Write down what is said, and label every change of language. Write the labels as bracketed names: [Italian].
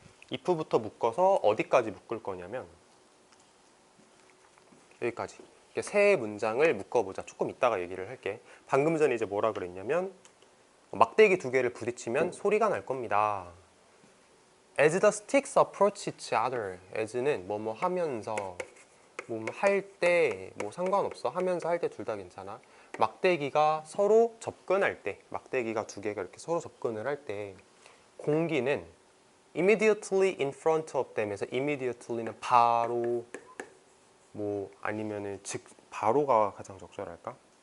[Korean] if부터 묶어서 어디까지 묶을 거냐면 여기까지. 세 문장을 묶어보자. 조금 이따가 얘기를 할게. 방금 전에 이제 뭐라 그랬냐면 막대기 두 개를 부딪히면 소리가 날 겁니다. [English] As the sticks approach each other. [Korean] as는 뭐뭐 하면서 뭐 할 때 뭐 상관없어. 하면서 할 때 둘 다 괜찮아. 막대기가 서로 접근할 때, 막대기가 두 개가 이렇게 서로 접근을 할 때 공기는 [English] immediately in front of them에서 [Korean] immediately는 바로 뭐 아니면은 즉 바로가 가장 적절할까?